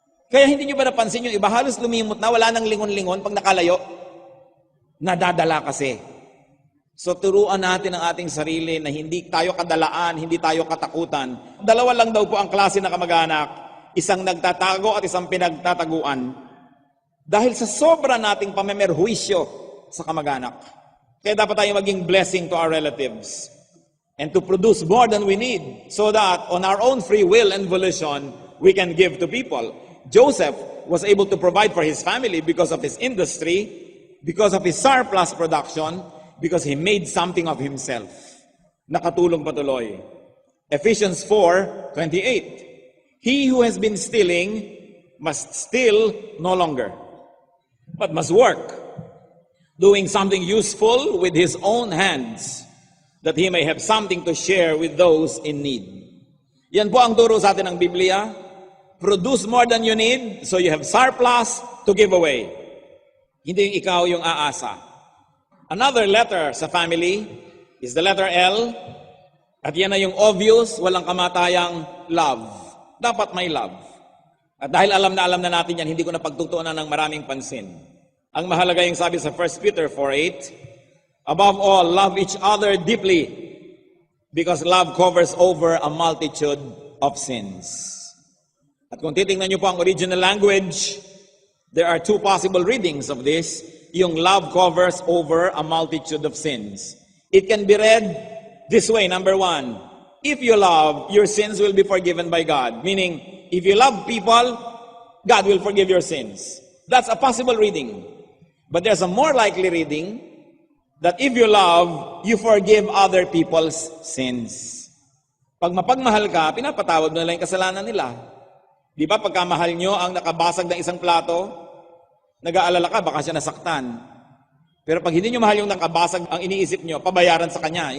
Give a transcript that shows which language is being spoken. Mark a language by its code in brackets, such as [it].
[tl] Kaya hindi nyo ba napansin yung iba, halos lumimot na, wala nang lingon-lingon pag nakalayo? Nadadala kasi. So turuan natin ang ating sarili na hindi tayo kadalaan, hindi tayo katakutan. Dalawa lang daw po ang klase na kamag-anak, isang nagtatago at isang pinagtataguan. Dahil sa sobra nating pamemerhuisyo sa kamag-anak. Kaya dapat tayo maging [en] blessing to our relatives and to produce more than we need so that on our own free will and volition, we can give to people. Joseph was able to provide for his family because of his industry, because of his surplus production, because he made something of himself. [tl] Nakatulong patuloy. Ephesians 4:28. [en] He who has been stealing must steal no longer, but must work, doing something useful with his own hands, that he may have something to share with those in need. [tl] Yan po ang turo sa atin ng Biblia. [en] Produce more than you need, so you have surplus to give away. [tl] Hindi yung ikaw yung aasa. [en] Another letter [tl] sa [en] family is the letter L, [tl] at yan na yung obvious, walang kamatayang love. Dapat may love. At dahil alam na natin yan, hindi ko na pagtutuunan ng maraming pansin. Ang mahalaga yung sabi sa [en] 1 Peter 4:8, above all, love each other deeply, because love covers over a multitude of sins. [tl] At kung titingnan niyo po ang [en] original language, there are two possible readings of this. Yung love covers over a multitude of sins. It can be read this way, number one, if you love, your sins will be forgiven by God. Meaning, if you love people, God will forgive your sins. That's a possible reading. But there's a more likely reading that if you love, you forgive other people's sins. [tl] Pag mapagmahal ka, pinapatawad mo na lang yung kasalanan nila. Di ba pagkamahal nyo ang nakabasag ng isang plato, nag-aalala ka, baka siya nasaktan. Pero pag hindi nyo mahal yung nakabasag, ang iniisip nyo, pabayaran sa kanya.